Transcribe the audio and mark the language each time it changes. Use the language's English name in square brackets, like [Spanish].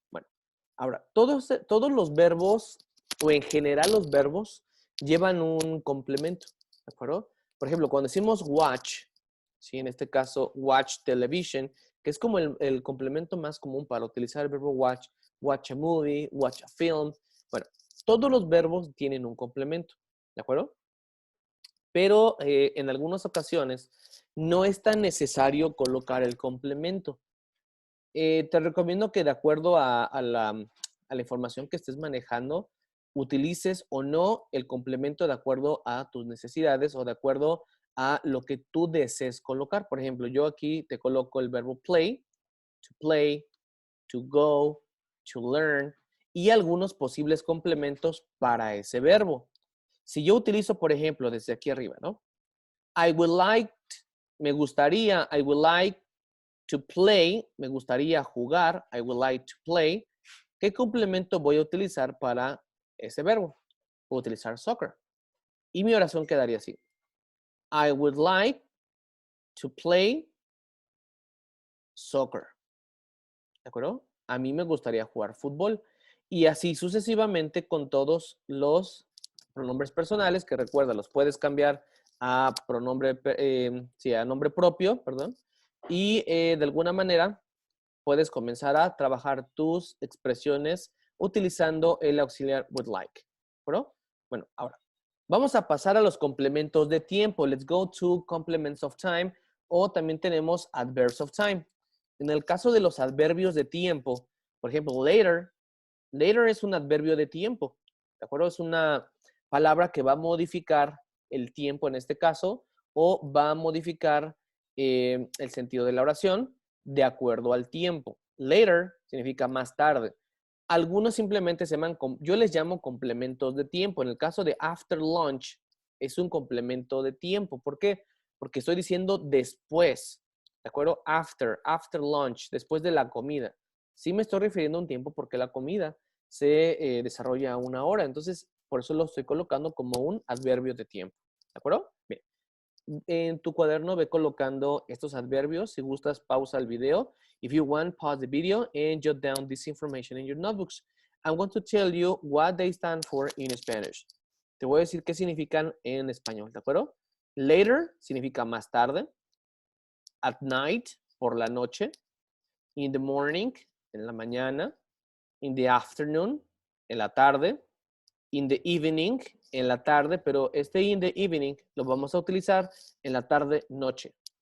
[Spanish] Bueno, ahora, todos los verbos, o en general los verbos, llevan un complemento. ¿De acuerdo? Por ejemplo, cuando decimos watch, ¿sí? En este caso, watch television, que es como el complemento más común para utilizar el verbo watch. [English] Watch a movie, watch a film. [Spanish] Bueno, todos los verbos tienen un complemento. ¿De acuerdo? Pero en algunas ocasiones no es tan necesario colocar el complemento. Te recomiendo que de acuerdo a la información que estés manejando, utilices o no el complemento de acuerdo a tus necesidades o de acuerdo a lo que tú desees colocar. Por ejemplo, yo aquí te coloco el verbo play, to go, to learn y algunos posibles complementos para ese verbo. Si yo utilizo, por ejemplo, desde aquí arriba, ¿no? [English] I would like, [Spanish] me gustaría, [English] I would like to play, [Spanish] me gustaría jugar, [English] I would like to play. [Spanish] ¿Qué complemento voy a utilizar para ese verbo? Voy a utilizar soccer. Y mi oración quedaría así. [English] I would like to play soccer. [Spanish] ¿De acuerdo? A mí me gustaría jugar fútbol. Y así sucesivamente con todos los pronombres personales, que recuerda, los puedes cambiar a pronombre, sí, a nombre propio, perdón. Y de alguna manera puedes comenzar a trabajar tus expresiones utilizando el auxiliar would like. ¿De acuerdo? Bueno, ahora vamos a pasar a los complementos de tiempo. [English] Let's go to complements of time. [Spanish] O también tenemos [English] adverbs of time. [Spanish] En el caso de los adverbios de tiempo, por ejemplo, later. Later es un adverbio de tiempo. ¿De acuerdo? Es una palabra que va a modificar el tiempo en este caso o va a modificar el sentido de la oración de acuerdo al tiempo. Later significa más tarde. Algunos simplemente se llaman, yo les llamo complementos de tiempo. En el caso de after lunch, es un complemento de tiempo. ¿Por qué? Porque estoy diciendo después. ¿De acuerdo? After lunch, después de la comida. Sí me estoy refiriendo a un tiempo porque la comida se desarrolla a una hora. Entonces, por eso lo estoy colocando como un adverbio de tiempo. ¿De acuerdo? Bien. En tu cuaderno ve colocando estos adverbios. Si gustas, pausa el video. [English] If you want, pause the video and jot down this information in your notebooks. I'm going to tell you what they stand for in Spanish. [Spanish] Te voy a decir qué significan en español, ¿de acuerdo? Later significa más tarde. [English] At night, [Spanish] por la noche. [English] In the morning, [Spanish] en la mañana. [English] In the afternoon, [Spanish] en la tarde. [English] In the evening, [Spanish] en la tarde, pero este [English] in the evening [Spanish] lo vamos a utilizar en la tarde-noche.